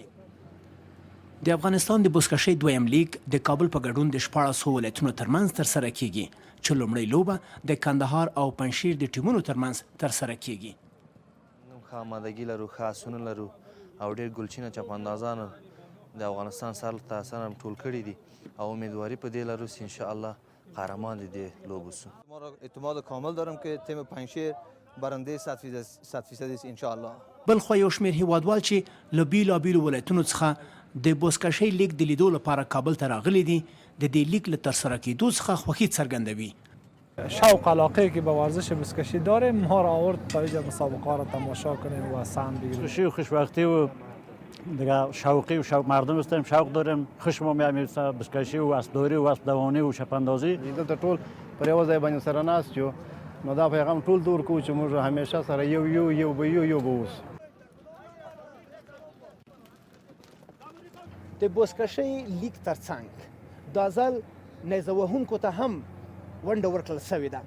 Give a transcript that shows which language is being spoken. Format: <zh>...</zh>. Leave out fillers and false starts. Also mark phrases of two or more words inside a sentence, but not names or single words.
<ps>د افغانستان د بزکشۍ دویم لیگ د کابل په ګډون د 14 ولایتونو ترمنځ ترسره کیږي چې لومړۍ لوبه د کندهار او پنجشیر د ټیمونو ترمنځ ترسره کیږي. ښه آمادګي لرو، ښه آسونه لرو او ډېر ګلچینه چپاندازان د افغانستان سر ته اصلا ټول کړي دي او امیدواري په دې لرو چې انشاءالله قهرمان دې لوبو سو.</ps> <fa>ما اعتماد کامل دارم که تیم پنجشیر برنده 100% است انشاءالله.</fa> <ps>بلخوا یو شمېر هیوادوال چې له بیلابیلو ولایتونو څخه د بزکشۍ لیگ د لیدو لپاره کابل ته راغلي دي د دې لیگ له ترسره کیدو څخه خوښي څرګندوي.</ps> <fa>شوق علاقه که به ورزش بزکشی داریم ما را آورد تا اینجا مسابقه را تماشا کنیم و سهم بگیریم. خوشی و خوشبختی و دیگه شوقی و شوق مردم هستیم، شوق داریم، خوشمون میاد بزکشی و اسبداری و اسبدوانی و چپاندازی.</fa> <ps>دلته ټول پر یو ځای باندې سره ناست یو نو دا پیغام ټول دور کوو چې موږ همیشه سره یو به اوسو. د بزکشۍ لیگ ترڅنګ دا ځل نیزه وهونکو ته هم ونډه ورکړل سوې ده.</ps>